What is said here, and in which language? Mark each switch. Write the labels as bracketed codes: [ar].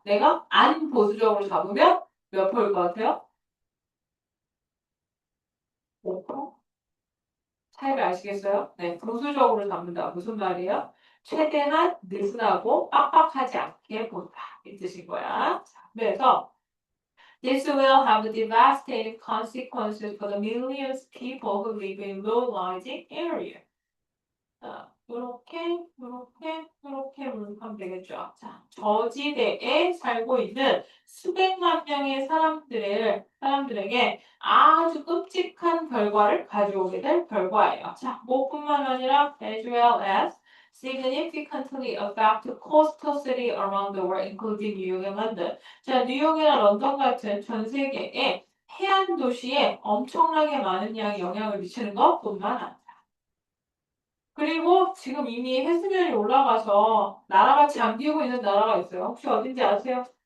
[ko] 내가 안 보수적으로 잡으면 몇 %일 것 같아요? 5%? 차이를 아시겠어요? 네, 보수적으로 잡는다. 무슨 말이에요? 최대한 느슨하고 빡빡하지 않게 본다. 이 뜻인 거야. 자, 그래서 [en] This will have devastating consequences for the millions of people who live in low-lying areas. [ko] 이렇게 하면 되겠죠. 자, 저지대에 살고 있는 수백만 명의 사람들에게 아주 끔찍한 결과를 가져오게 될 결과예요. 자, 뭐뿐만 아니라 [en] as well as significantly affect coastal city around the world, including New York and London. [ko] 자, 뉴욕이나 런던 같은 전 세계의 해안 도시에 엄청나게 많은 양의 영향을 미치는 것뿐만 아니라 그리고 지금 이미 해수면이 올라가서 나라가 잠기고 있는 나라가 있어요. 혹시 어딘지 아세요?